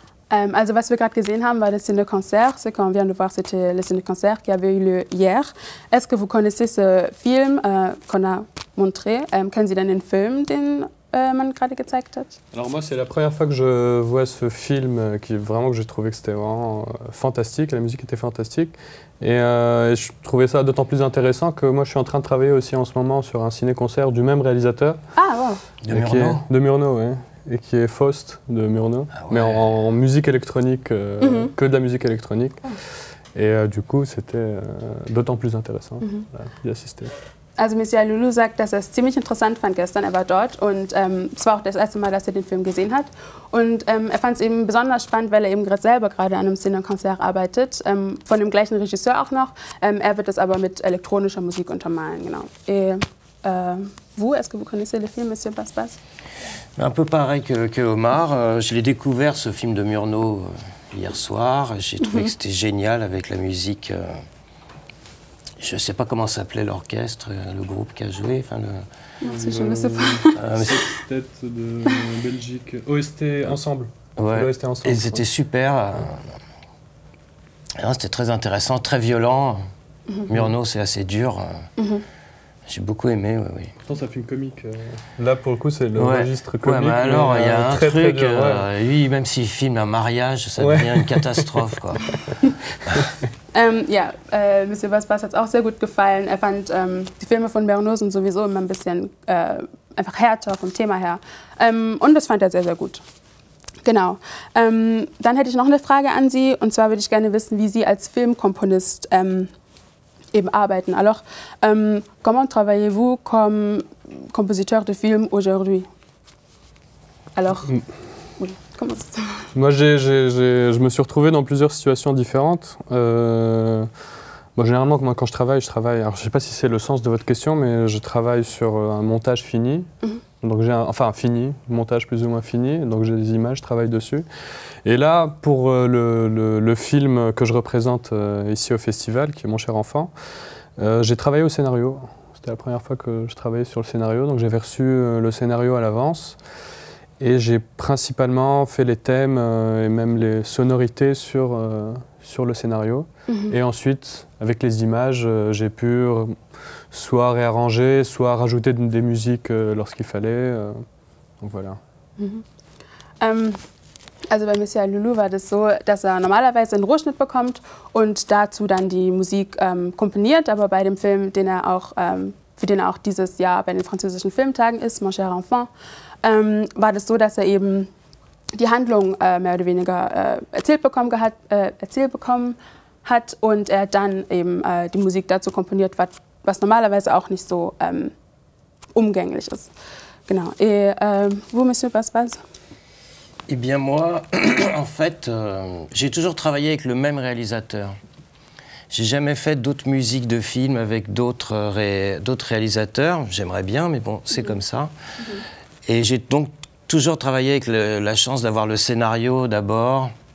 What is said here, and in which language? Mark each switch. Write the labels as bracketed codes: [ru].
[de] Also was wir gerade gesehen haben, war le Ciné-Concert. [fr] Ce qu'on vient de voir, c'était le Ciné-Concert qui avait eu lieu hier. Est-ce que vous connaissez ce film qu'on a montré? [de] Kennen Sie denn den Film, den man gerade gezeigt hat? [fr] Alors moi, c'est la première fois que je vois ce film que j'ai trouvé que c'était vraiment fantastique. La musique était fantastique. Et je trouvais ça d'autant plus intéressant que moi, je suis en train de travailler aussi en ce moment sur un ciné-concert du même réalisateur. Ah, wow. De Murnau. De Murnau, oui. Et qui est Faust de Murnau, mais en musique électronique, que de la musique électronique. Et du coup, c'était d'autant plus intéressant d'y assister. [de] Also Monsieur Lulu sagt, dass er es ziemlich interessant fand gestern. Er war dort und es war auch das erste Mal, dass er den Film gesehen hat. Und er fand es eben besonders spannend, weil er eben selber gerade an einem Ciné-Concert arbeitet, von dem gleichen Regisseur auch noch. Er wird das aber mit elektronischer Musik untermalen, genau. [fr] Et vous, est-ce que vous connaissez le film, Monsieur Basbas? Un peu pareil que Omar. Je l'ai découvert, ce film de Murnau, hier soir. J'ai trouvé que c'était génial avec la musique. Je ne sais pas comment s'appelait l'orchestre, le groupe qui a joué. Enfin, je ne sais pas. Tête de Belgique. OST Ensemble. Ouais. OST Ensemble. Et c'était super. C'était très intéressant, très violent. Murnau, c'est assez dur. J'ai beaucoup aimé, oui. Pourtant, c'est un film comique. Là, pour le coup, c'est le registre comique. Ouais, mais alors, il y a un très, truc, très dur, lui, même s'il filme un mariage, ça devient une [de] Katastrophe, [fr] quoi. [de] Ja, Monsieur Basbas hat es auch sehr gut gefallen. Er fand, die Filme von Murnau sind sowieso immer ein bisschen einfach härter vom Thema her. Und das fand er sehr, sehr gut. Genau. Dann hätte ich noch eine Frage an Sie. Und zwar würde ich gerne wissen, wie Sie als Filmkomponist eben arbeiten. [fr] Alors, comment travaillez-vous comme compositeur de films aujourd'hui? Alors, oui, comment ça? Moi, je me suis retrouvé dans plusieurs situations différentes. Bon, généralement, moi, quand je travaille, alors je ne sais pas si c'est le sens de votre question, mais je travaille sur un montage fini. Donc enfin fini, montage plus ou moins fini, donc j'ai des images, je travaille dessus. Et là, pour le film que je représente ici au festival, qui est Mon cher enfant, j'ai travaillé au scénario. C'était la première fois que je travaillais sur le scénario, donc j'avais reçu le scénario à l'avance. Et j'ai principalement fait les thèmes et même les sonorités sur le scénario. Et ensuite, avec les images, j'ai pu soit réarranger, soit rajouter des musiques lorsqu'il fallait. Donc voilà. [de] Also bei Monsieur Lulu war das so, dass er normalerweise einen Rohschnitt bekommt und dazu dann die Musik komponiert. Aber bei dem Film, für den er auch dieses Jahr bei den französischen Filmtagen ist, Mon cher enfant, war das so, dass er eben die Handlung mehr oder weniger erzählt bekommen hat und er dann eben die Musik dazu komponiert, was normalerweise auch nicht so umgänglich ist. Genau. [fr] Et vous, Monsieur Paspas? Eh bien moi, en fait, j'ai toujours travaillé avec le même réalisateur. J'ai jamais fait d'autres musiques de films avec d'autres réalisateurs. J'aimerais bien, mais bon, c'est comme ça. Et j'ai donc toujours travaillé avec la chance d'avoir le scénario d'abord.